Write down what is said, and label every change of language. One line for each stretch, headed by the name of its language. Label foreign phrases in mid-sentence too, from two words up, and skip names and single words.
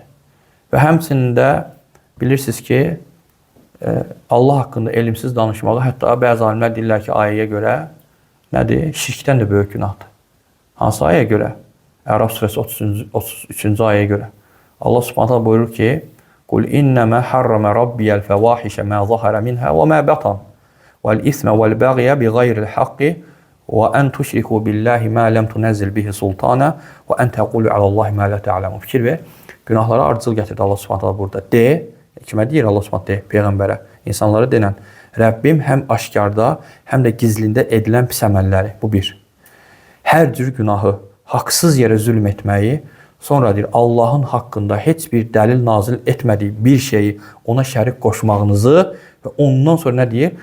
Azerbaijani: Və həmçinin də bilirsiniz ki, Allah haqqında elmsiz danışmağı, hətta bəzi alimlər deyirlər ki, ayəyə görə nədir? Şirkdən də böyük günahdır. Hansı ayəyə görə? Ərəf surəsi 33-cü ayəyə görə. Allah Subhanahu buyurur ki,
Arabic: "قل إنما حرم ربي الفواحش ما ظهر منها وما بطن والإثم والبغي بغير الحق وأن تشركوا بالله ما لم ينزل به سلطانا وأن تقولوا على الله ما لا تعلمون."
Azerbaijani: Fikir ver. Günahlara ardıcıl gətirdi Allah Subhanahu burada. De, kimə deyir Allah Subhanahu peyğəmbərə, insanlara denən, Rəbbim həm aşkarda, həm də gizlində edilən pis əməlləri, bu bir. Hər cür günahı, haqsız yerə zülm etməyi, sonra deyir, Allahın haqqında heç bir dəlil nazil etmədiyi bir şeyi ona şərik qoşmağınızı və ondan sonra nə deyir?